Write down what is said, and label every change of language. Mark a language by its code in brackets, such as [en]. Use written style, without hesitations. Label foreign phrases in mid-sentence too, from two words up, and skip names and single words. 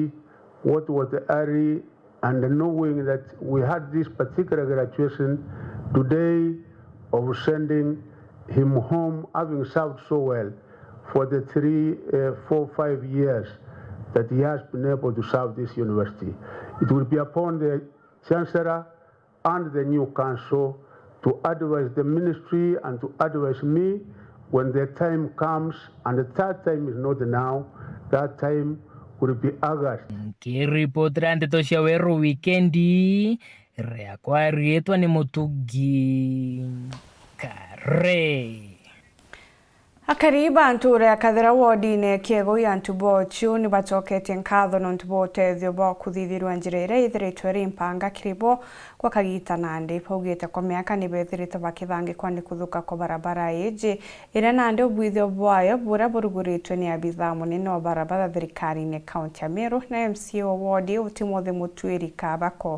[en] What was the hurry and knowing that we had this particular graduation today of sending him home, having served so well for the 3, 4, 5 years that he has been able to serve this university. It will be upon the Chancellor and the new council to advise the ministry and to advise me when the time comes, and that time is not now, that time will be August. [mer] Kiripotera ndeto cia Weru Wikendi, riakwa rietwa ni Mutugi Kare. Akariba anture akathira wodi-ini kiego ya ntubochu ni bacoketie nkatho no ntubotethio bo kuthithirwa njira ira ithiritwe ri mpanga kiribo kwa kagita Nandi paugite kwa miaka ni bethirite bakithangikwa ni kuthuka kwa barabara iji ira Nandi obwithio bwayo bura buruguritwe ni abithaa munene wa barabara thirikari-ini kaunti ya Meru na MCA wa wodi Timothy Mutwiri Kabako.